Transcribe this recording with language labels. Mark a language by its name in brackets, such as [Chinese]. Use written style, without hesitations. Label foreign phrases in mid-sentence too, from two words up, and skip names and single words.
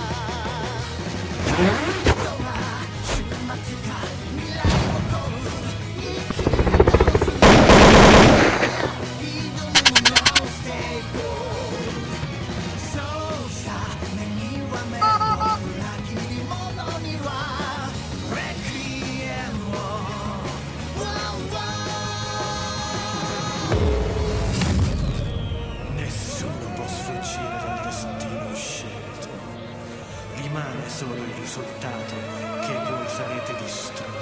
[Japanese] 人は終末が未来を起こる生き方をする挑むもの [English] Stay gold [Japanese] そうさ目には目を裏切り者にはレクイエムを [Italian] Nessuno può sfuggire dal destino scelto. Rimane solo il risultato che voi sarete distrutti.